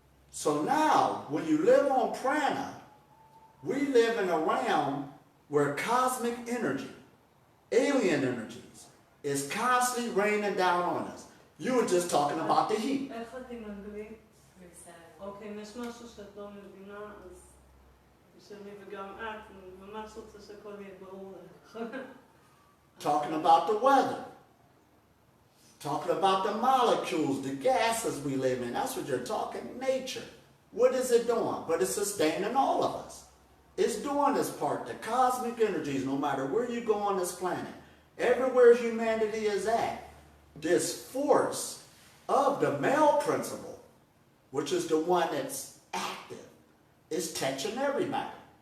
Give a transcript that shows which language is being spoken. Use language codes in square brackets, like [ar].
[en] So now, when you live on prana, we live in a realm where cosmic energy, alien energies, is constantly raining down on us. You were just talking about the heat. [he] איך את עם אנגלית? אוקיי, אם יש משהו שאת לא מבינה, אז בשבילי וגם את, אני ממש רוצה שהכל יהיה ברור לך. [en] Talking about the weather. Talking about the molecules, the gases we live in. That's what you're talking. Nature. What is it doing? But it's sustaining all of us. It's doing this part. The cosmic energies, no matter where you go on this planet, everywhere humanity is at, this force of the male principle, which is the one that's active, is touching everybody.